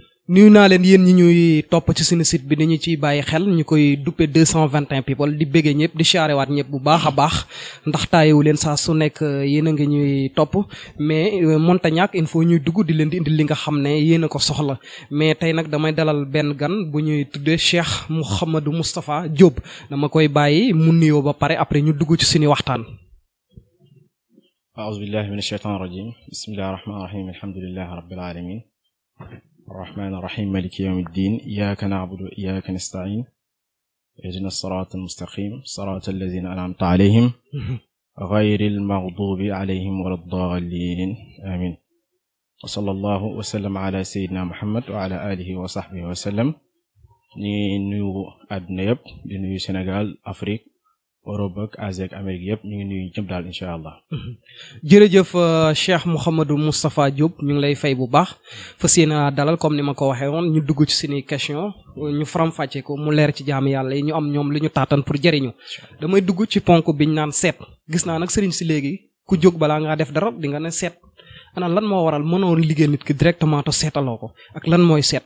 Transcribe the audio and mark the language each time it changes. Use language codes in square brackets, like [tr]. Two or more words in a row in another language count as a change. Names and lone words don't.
[wo] nuyu naa leen yéen ñi ñuy topp ci suñu site bi dañu ciy bàyyi xel ñu koy duppe 221 people di béggee ñëpp di chaarewaat ñëpp bu baax a baax ndax taayewu leen saa su nekk yéen a ngi ñuy topp mais monta ñàkk [fr] il faut [wo] ñuy dugg di leen di indi li nga xam ne yéen a ko soxla mais tey nag damay dalal benn gan bu ñuy tuddee Cheikh Mouhamadou Moustapha Diop dama koy bàyyi mu nuyoo ba pare après ñu dugg ci suñu waxtaan. [ar] أعوذ بالله من الشيطان الرجيم بسم الله الرحمن الرحيم الحمد لله رب العالمين الرحمن الرحيم مالك يوم الدين إياك نعبد وإياك نستعين اهدنا الصراط المستقيم صراط الذين أنعمت عليهم غير المغضوب عليهم ولا الضالين آمين وصلى الله وسلم على سيدنا محمد وعلى آله وصحبه وسلم نيو أدنى يب نيو سنغال أفريق [wo] Europe ak Asie ak Amérique yëpp ñu ngi nuyu ñëpp daal [ar] إن شاء الله. [wo] jërëjëf Cheikh Mouhamadou Moustapha Diop ñu ngi lay fay bu baax fas yéene dalal comme ni ma ko waxee woon ñu dugg ci suñuy question ñu faram-fàcce ko mu leer ci jaam yàlla yi ñu am ñoom li ñu taatan pour jëriñu. damay dugg ci ponk biñ naan seet gis naa nag sëriñ si léegi ku jóg balaa ngaa def dara di nga ne seet ana lan moo waral mënoo liggéey nit ki directement te seetaloo ko ak lan mooy seet.